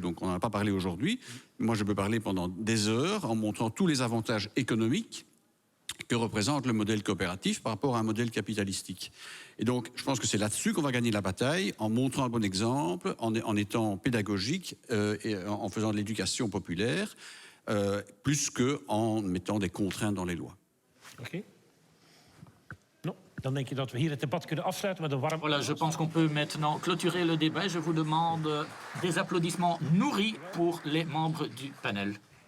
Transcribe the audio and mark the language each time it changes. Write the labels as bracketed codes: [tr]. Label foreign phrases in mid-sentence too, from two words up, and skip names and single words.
[fr] Donc, on n'en a pas parlé aujourd'hui. Moi, je peux parler pendant des heures en montrant tous les avantages économiques que représente le modèle coopératif par rapport à un modèle capitalistique. Et donc, je pense que c'est là-dessus qu'on va gagner la bataille, en montrant un bon exemple, en étant pédagogique et en faisant de l'éducation populaire, plus qu'en mettant des contraintes dans les lois. OK. [nl] Dan denk je dat we hier het debat kunnen afsluiten met een warm... [fr] Voilà, je pense qu'on peut maintenant clôturer le débat. Je vous demande des applaudissements nourris pour les membres du panel.